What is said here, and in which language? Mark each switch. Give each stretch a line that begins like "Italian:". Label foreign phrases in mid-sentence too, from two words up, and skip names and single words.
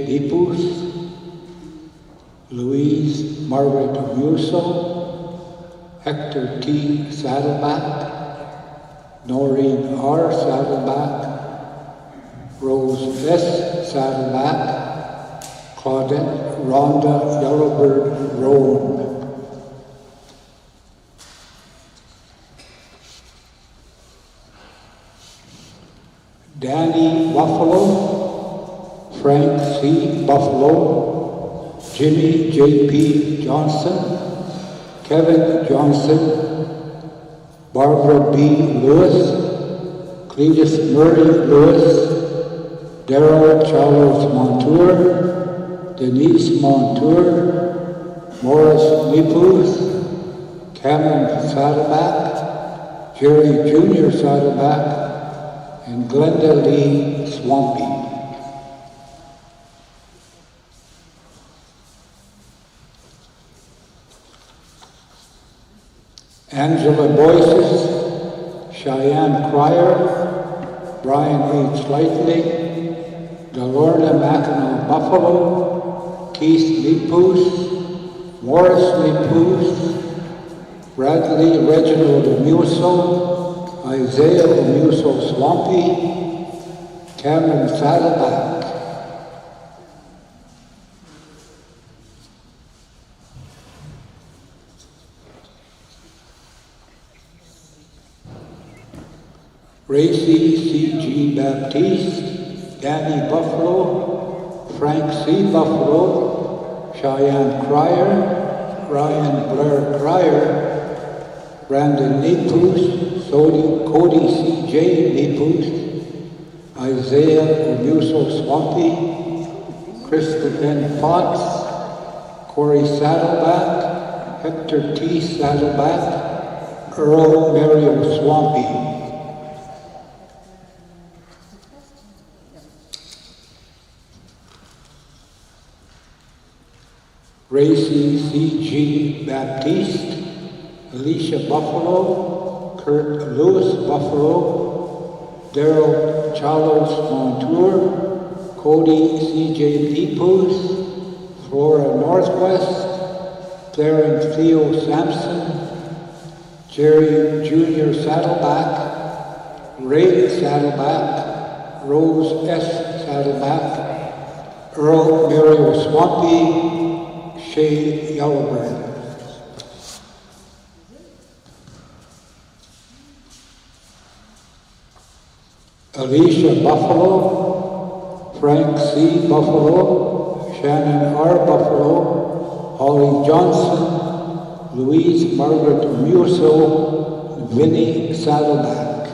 English: Nepos, Louise Margaret Musso, Hector T. Saddleback, Noreen R. Saddleback, Rose S. Saddleback, Claudette Rhonda Yellowbird Roan. Danny Buffalo, Frank C. Buffalo, Jimmy J.P. Johnson, Kevin Johnson, Barbara B. Lewis, Cletus Murray Lewis, Darrell Charles Montour, Denise Montour, Morris Nepos, Cameron Saddleback, Jerry Jr. Saddleback, and Glenda Lee Swampy. Angela Boyces, Cheyenne Cryer, Brian H. Lightning, Delorna Mackinac Buffalo, Keith Nepos, Morris Nepos, Bradley Reginald Musso, Isaiah Musso Swampy, Cameron Saddleback. Racy C.G. Baptiste, Danny Buffalo, Frank C. Buffalo, Cheyenne Cryer, Ryan Blair Cryer, Brandon Nepos, Cody C.J. Nepos, Isaiah Musso Swampy, Crystal N. Potts, Corey Saddleback, Hector T. Saddleback, Earl Mario Swampy. Racy C.G. Baptiste, Alicia Buffalo, Kurt Lewis Buffalo, Darrell Charles Montour, Cody C.J. Nepos, Flora Northwest, Clarence Theo Sampson, Jerry Jr. Saddleback, Ray Saddleback, Rose S. Saddleback, Earl Mario Swampy, Shay Yellowbird. Alicia Buffalo, Frank C. Buffalo, Shannon R. Buffalo, Holly Johnson, Louise Margaret Musso, Vinnie Saddleback.